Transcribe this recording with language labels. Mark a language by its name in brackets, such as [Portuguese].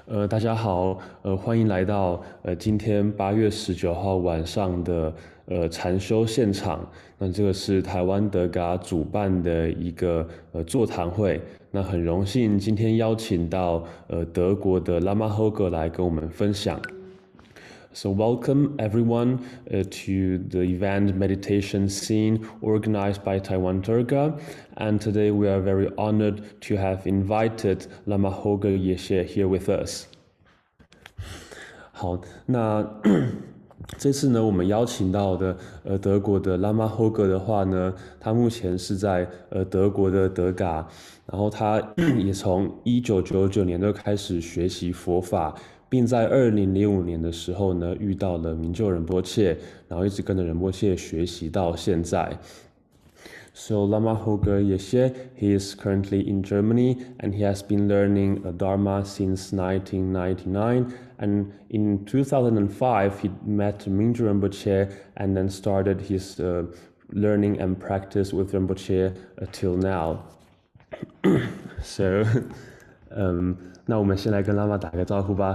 [Chinese] 大家好，欢迎来到今天8月19号晚上的禅修现场。那这个是台湾德嘎主办的一个座谈会。那很荣幸今天邀请到德国的 Lama Holger 来跟我们分享。 [English] So welcome everyone to the event meditation scene organized by Taiwan Tergar. And today we are very honored to have invited Lama Holger Yeshe here with us. [Chinese] 好，那这次呢，我们邀请到的德国的 Lama Holger 的话呢，他目前是在德国的德嘎，然后他也从1999年就开始学习佛法，并在2005年的时候呢遇到了明就仁波切，然后一直跟着仁波切学习到现在。 [English] So Lama Holger Yeshe, he is currently in Germany and he has been learning Dharma since 1999. And in 2005, he met Mingyur Rinpoche and then started his learning and practice with Rinpoche till now. [Chinese] So, 那我们先来跟 Lama 打个招呼吧。